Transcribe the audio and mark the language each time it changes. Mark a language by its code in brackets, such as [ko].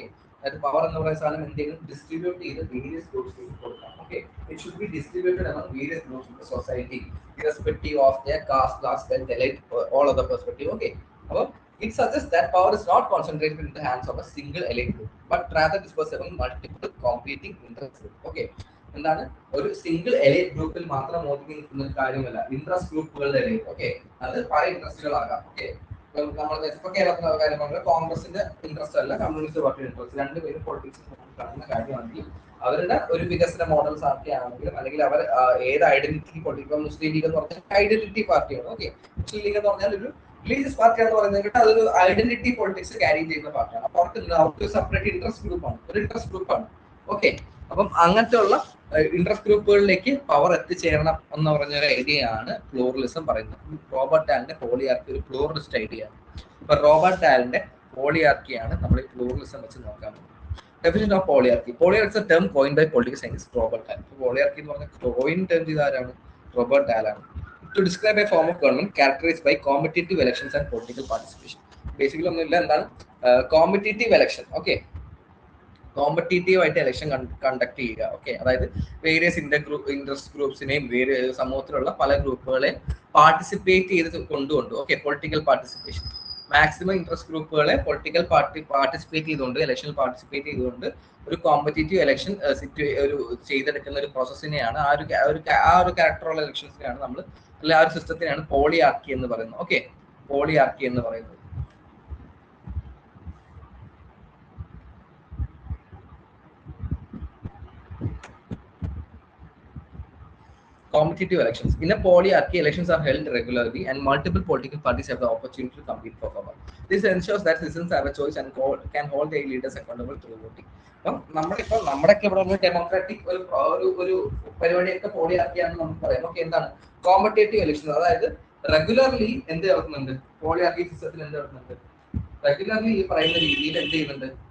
[ml] Okay, അതായത് power എന്ന് പറയുന്ന സാധനം എന്തെങ്കിലും ഡിസ്ട്രിബ്യൂട്ട് ചെയ്ത് വേരിയസ് ഗ്രൂപ്പ്സിലേക്ക് കൊടുക്കാം. [en] Okay, it should be distributed among various groups in the society irrespective of their caste, class, wealth, elite, all other perspective. Okay, അപ്പോൾ it suggests that power is not concentrated in the hands of a single elite group, but rather dispersed among multiple competing interest groups. [ml] Okay, എന്താണ് ഒരു single elite ഗ്രൂപ്പിൽ മാത്രം ഒതുങ്ങി നിൽക്കുന്ന കാര്യമല്ല, interest ഗ്രൂപ്പുകളുടെ elite. Okay, അത് പല ഇൻട്രസ്റ്റുകളാകാം. ഓക്കെ, നമ്മൾ ഇപ്പൊ കേരളത്തിലെ കാര്യം പറഞ്ഞാൽ കോൺഗ്രസിന്റെ ഇൻട്രസ്റ്റ് അല്ല കമ്മ്യൂണിസ്റ്റ് പാർട്ടിയുടെ ഇൻട്രസ്റ്റ്, രണ്ടുപേരും പൊളിറ്റിക്സിൽ കാണുന്ന കാര്യമാണെങ്കിൽ അവരുടെ ഒരു വികസന മോഡൽസ് ആണെങ്കിലും, അല്ലെങ്കിൽ അവർ ഏത് ഐഡന്റിറ്റി പൊളിറ്റിക്കൽ, മുസ്ലിം ലീഗ് എന്ന് പറഞ്ഞാൽ ഐഡന്റിറ്റി പാർട്ടിയാണ്. ഓക്കെ, മുസ്ലിം ലീഗ് എന്ന് പറഞ്ഞാൽ ഒരു റിലീജിയസ് പാർട്ടിയാണെന്ന് പറയുന്നത് അതൊരു ഐഡന്റിറ്റി പൊളിറ്റിക്സ് ക്യാരി ചെയ്യുന്ന പാർട്ടിയാണ്. അപ്പൊ അവർക്ക് സെപ്പറേറ്റ് ഇൻട്രസ്റ്റ് ഗ്രൂപ്പാണ്, ഒരു ഇൻട്രസ്റ്റ് ഗ്രൂപ്പാണ്. ഓക്കെ, അപ്പം അങ്ങനത്തെ ഉള്ള ഇൻട്രസ്റ്റ് ഗ്രൂപ്പുകളിലേക്ക് പവർ എത്തിച്ചേരണം എന്ന് പറഞ്ഞൊരു ഐഡിയ ആണ് പ്ലൂറലിസം പറയുന്നത്. റോബർട്ട് ടാലിന്റെ പോളിയാർക്കി ഒരു പ്ലൂറലിസ്റ്റ് ഐഡിയ ആണ്. അപ്പൊ റോബർട്ട് ടാലിന്റെ പോളിയാർക്കിയാണ് നമ്മൾ ഈ പ്ലൂറലിസം വെച്ച് നോക്കാൻ പോകുന്നത്. [en] Definition of polyarchy. Polyarchy is a term coined by political scientist Robert Dahl. [ml] Polyarchy എന്ന് പറഞ്ഞ coin term ചെയ്താരാണ്? റോബർട്ട് ഡാൽ ആണ്. [en] To describe a form of government characterized by competitive elections and political participation. [ml] Basically ഒന്നുമില്ല, എന്താണ് competitive election. Okay, competitive ആയിട്ട് election conduct ചെയ്യുക. Okay, അതായത് various interest ഗ്രൂപ്പ്സിനെയും സമൂഹത്തിലുള്ള പല ഗ്രൂപ്പുകളെ പാർട്ടിസിപ്പേറ്റ് ചെയ്ത് കൊണ്ടുകൊണ്ട്, okay, political participation, maximum interest ഗ്രൂപ്പുകളെ പൊളിറ്റിക്കൽ പാർട്ടിസിപ്പേറ്റ് ചെയ്തുകൊണ്ട്, ഇലക്ഷനിൽ പാർട്ടിസിപ്പേറ്റ് ചെയ്തുകൊണ്ട് ഒരു കോമ്പറ്റീറ്റീവ് ഇലക്ഷൻ ഒരു ചെയ്തെടുക്കുന്ന ഒരു പ്രോസസ്സിനെയാണ്, ആ ഒരു ക്യാരക്ടറുള്ള ഇലക്ഷൻസിനെയാണ് നമ്മൾ, അല്ലെ ആ ഒരു സിസ്റ്റത്തിനെയാണ് പോളിയാർക്കി എന്ന് പറയുന്നത്. ഓക്കെ, പോളിയാർക്കി എന്ന് പറയുന്നത്. [en] Competitive elections. In a polyarchy, elections are held regularly and multiple political parties have the opportunity to compete for power. This ensures that citizens have a choice and can hold their leaders accountable through voting. [ml] അപ്പം നമ്മുടെയൊക്കെ ഇവിടെ democratic ഒരു പരിപാടിയൊക്കെ പോളിയാർക്കിയാണെന്ന് നമുക്ക് പറയാം. Okay, എന്താണ് competitive election? അതായത് regularly എന്ത് നടക്കുന്നുണ്ട്? പോളിയാർക്കി സിസ്റ്റത്തിൽ എന്ത് നടക്കുന്നുണ്ട്? റെഗുലർലി ഈ പറയുന്ന രീതിയിൽ എന്ത് ചെയ്യുന്നുണ്ട്?